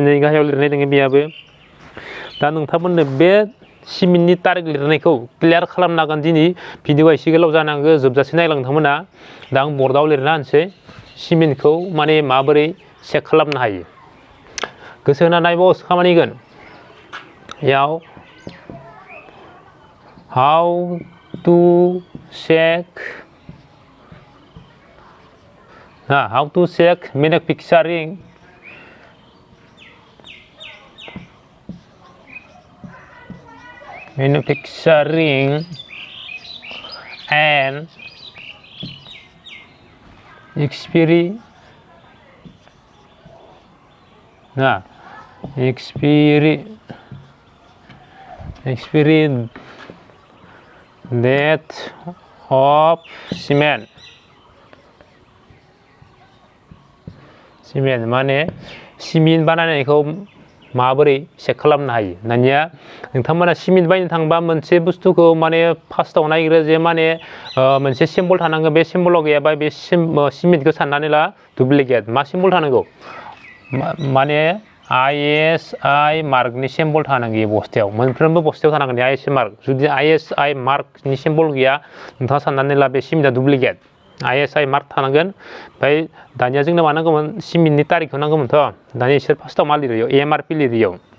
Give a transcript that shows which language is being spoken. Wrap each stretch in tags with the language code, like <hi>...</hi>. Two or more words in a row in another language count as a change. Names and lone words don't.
<brx>नै गाहायाव लिरनाय दङ बेयाबो दा नोंथांमोननो बे सिमेन्टनि तारिख लिरनायखौ क्लियार खालामनो हागोन दिनै भिडिअआ एसे गोलाव जानांगौ जोबजासे नायलां नोंथांमोना दा आं बर्डआव लिरना होनोसै सिमेन्टखौ माने माबोरै चेक खालामनो हायो गोसो होना नायबावसो खामानिगोन इयाव</brx> <en>how to check manufacturing and expiry date of cement</en> <brx>माने सिमेन्ट बानायनायखौ माबोरै चेक खालामनो हायो दानिया नोंथांमोना सिमेन्ट बायनो थांबा मोनसे बुस्थुखौ माने फार्स्टआव नायग्रो जे माने मोनसे सिम्बल थानांगौ बे सिम्बलाव गैयाबा बे सिमेन्टखौ साननानै ला डुप्लिकेट मा सिम्बल थानांगौ माने ISI मार्कनि सिम्बल थानांगौ बस्थायाव मोनफ्रोमबो बस्थायाव थानांगोन ISI मार्क जुदि ISI मार्कनि सिम्बल गैया नोंथाङा साननानै ला बे सिमेन्टआ डुप्लिकेट ISI मार्क थानांगोन ओमफ्राय दानिया जोंनो मा नांगौमोन सिमेन्टनि तारिखखौ नांगौमोनथ' दानिया इसोर फार्स्टआव मा लिरो MRP लिरो</brx>